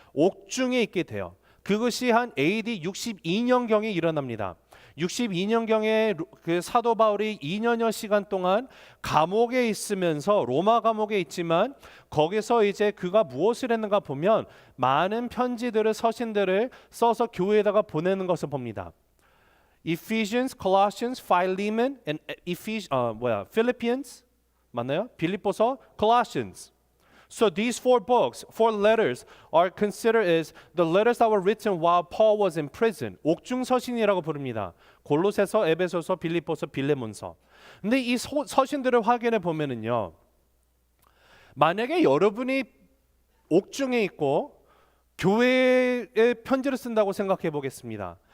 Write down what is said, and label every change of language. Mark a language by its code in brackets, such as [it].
[ko] 옥중에 있게 돼요. 그것이 한 AD 62년경에 일어납니다. 62년경에 그 사도 바울이 2년여 시간 동안 감옥에 있으면서, 로마 감옥에 있지만 거기서 이제 그가 무엇을 했는가 보면 많은 편지들을, 서신들을 써서 교회에다가 보내는 것을 봅니다. [en] Ephesians, Colossians, Philemon, and Philippians [ko] 맞나요? 빌립보서, Colossians. [en] So these 4 books, 4 letters are considered as the letters that were written while Paul was in prison. [ko] 옥중 서신이라고 부릅니다. 골로새서, 에베소서, 빌립보서, 빌레몬서. 근데 이 서신들을 확인해 보면은요, 만약에 여러분이 옥중에 있고 교회에 편지를 쓴다고 생각해 보겠습니다.